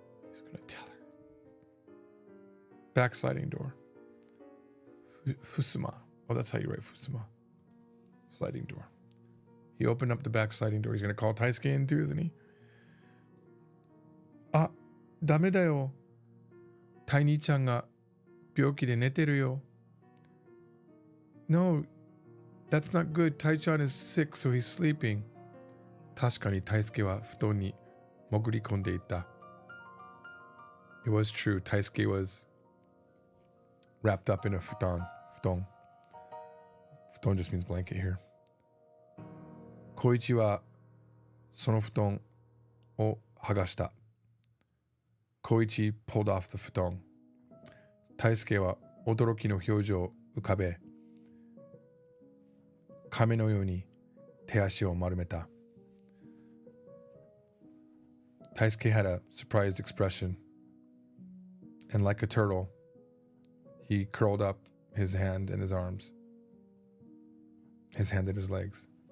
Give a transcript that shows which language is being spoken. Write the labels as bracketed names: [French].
[English] He's gonna tell her. Backsliding door. Fusuma. Oh, that's how you write Fusuma. Sliding door. He opened up the back sliding door. He's gonna call Taisuke in too, isn't he? [Japanese] Ah, ダメだよ. Tai ni-chanが病気で寝てるよ. [English] No, that's not good. Tai-chan is sick, so he's sleeping. [Japanese] 確かにTaisukeは布団に潜り込んでいた. [English] It was true. Taisuke was wrapped up in a futon. Futon. Futon just means blanket here. [Japanese] Koichi はその布団を剥がした. [English] Koichi pulled off the futon. [Japanese] Taisuke は驚きの表情を浮かべ、亀のように手足を丸めた. [English] Taisuke had a surprised expression, and like a turtle, he curled up his hand and his arms, his hand and his legs.